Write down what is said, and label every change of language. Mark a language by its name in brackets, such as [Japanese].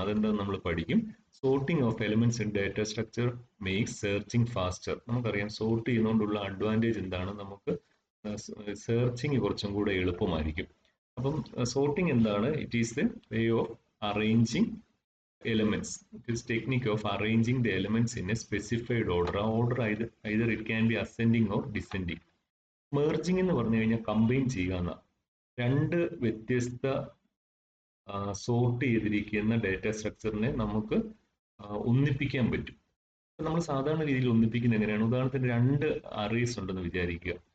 [Malayalam] അതെന്താണെന്ന് നമ്മൾ പഠിക്കും. [English] Sorting of elements in data structure makes searching faster. [Malayalam] നമുക്കറിയാം സോർട്ട് ചെയ്യുന്നതുകൊണ്ടുള്ള അഡ്വാൻറ്റേജ് എന്താണ്? നമുക്ക് സെർച്ചിങ് കുറച്ചും കൂടെ എളുപ്പമായിരിക്കും. അപ്പം സോർട്ടിംഗ് എന്താണ്? [English] It is the way of arranging elements. It is technique of arranging the elements in a specified order. [Malayalam] ആ order [English] either it can be ascending or descending. [Malayalam] Merging എന്ന് പറഞ്ഞു കഴിഞ്ഞാൽ കമ്പൈൻ ചെയ്യുക എന്ന. രണ്ട് വ്യത്യസ്ത സോർട്ട് ചെയ്തിരിക്കുന്ന ഡാറ്റ സ്ട്രക്ചറിനെ നമുക്ക് ഒന്നിപ്പിക്കാൻ പറ്റും. നമ്മൾ സാധാരണ രീതിയിൽ ഒന്നിപ്പിക്കുന്നത് എങ്ങനെയാണ്? ഉദാഹരണത്തിന് രണ്ട് അറേസ് ഉണ്ടെന്ന് വിചാരിക്കുക.